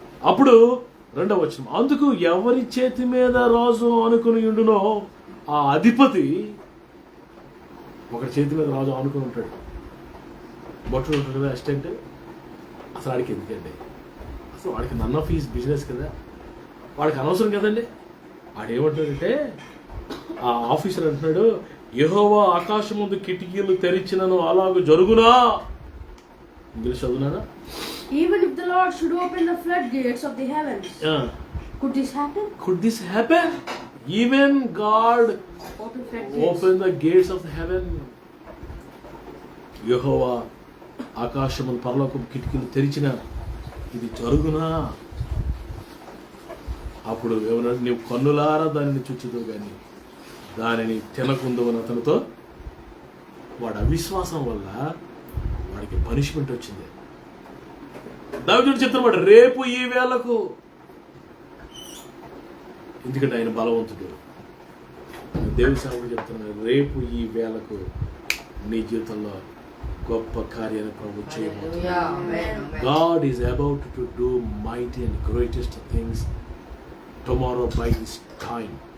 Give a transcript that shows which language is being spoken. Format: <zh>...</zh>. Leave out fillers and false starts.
<te>అప్పుడు 2వ వచనం, అందుకు ఎవరి చేతి మీద రాజు అనుకుని ఉండునో ఆ అధిపతి, ఒకటి చేతి మీద రాజు ఆనుకుని ఉంటాడు, బొట్టలు ఉంటాడు కదా అసిస్టెంట్. అసలు వాడికి ఎందుకండి? అసలు వాడికి</te> <en>none of his business</en> <te>కదా, వాడికి అనవసరం కదండి. వాడు ఏమంటాడంటే, ఆ ఆఫీసర్ అంటున్నాడు, యెహోవా ఆకాశం ముందు కిటికీలు తెరిచినను అలాగూ జరుగునా. English చదువునారా?</te> <en>Even if the Lord should open the floodgates of the heavens, could this happen? Could this happen? Even God Open floodgates. open the gates of the heaven.</en> <te>యెహోవా ఆకాశము పరలోకం కిటికీలు తెరిచిన ఇది జరుగునా. అప్పుడు ఏమన్నా, నీవు కన్నులారా దానిని చూచుదు కానీ దానిని తినకుందు అని అతనితో. వాడు అవిశ్వాసం వల్ల వాడికి పనిష్మెంట్ వచ్చింది. దావీదుడు చెప్తున్నాడు, రేపు ఈ వేళకు, ఎందుకంటే ఆయన బలవంతుడు. దేవుని సేవకుడు చెప్తున్నాడు, రేపు ఈ వేళకు నీ జీవితంలో గొప్ప కార్యాన్ని ప్రభు చేయబోతున్నాడు.</te> <en>God is about to do mighty and greatest things tomorrow by this time.</en>